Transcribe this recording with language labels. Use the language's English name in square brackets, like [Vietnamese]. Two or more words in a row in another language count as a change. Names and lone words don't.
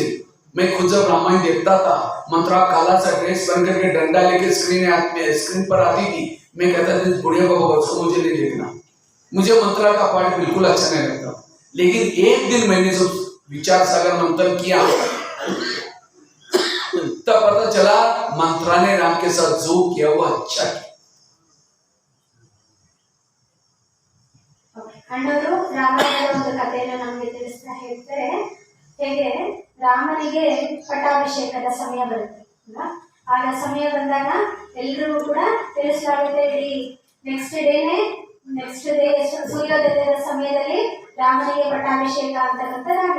[Hindi] मैं खुद जब रामायण देखता था, मंत्रा काला सा ड्रेस पहन करके डंडा लेके स्क्रीन पर आती थी, मैं कहता था बुढ़िया बाबा उसको मुझे नहीं देखना, मुझे मंत्रा का पाठ बिल्कुल अच्छा नहीं लगता। लेकिन एक दिन मैंने जो विचार सागर मंथन किया, तब पता चला मंत्रा ने राम के साथ जो किया वो अच्छा किया। [Kannada] ಅಣ್ಣವರು ರಾಮಾಯಣದ ಒಂದು ಕಥೆಯನ್ನು ನಮಗೆ ತಿಳಿಸ್ತಾ ಹೇಳ್ತಾರೆ, ಹೇಗೆ ರಾಮನಿಗೆ ಪಟ್ಟಾಭಿಷೇಕದ ಸಮಯ ಬರುತ್ತೆ ಅಲ್ವಾ? ಆಗ ಸಮಯ ಬಂದಾಗ ಎಲ್ರಿಗೂ ಕೂಡ ತಿಳಿಸಲಾಗುತ್ತೆ, ಇಡೀ [English] next day [Kannada] ಸೂರ್ಯೋದಯದ ಸಮಯದಲ್ಲಿ ರಾಮನಿಗೆ ಪಟ್ಟಾಭಿಷೇಕ ಅಂತಕ್ಕಂಥದ್ದಾಗುತ್ತೆ.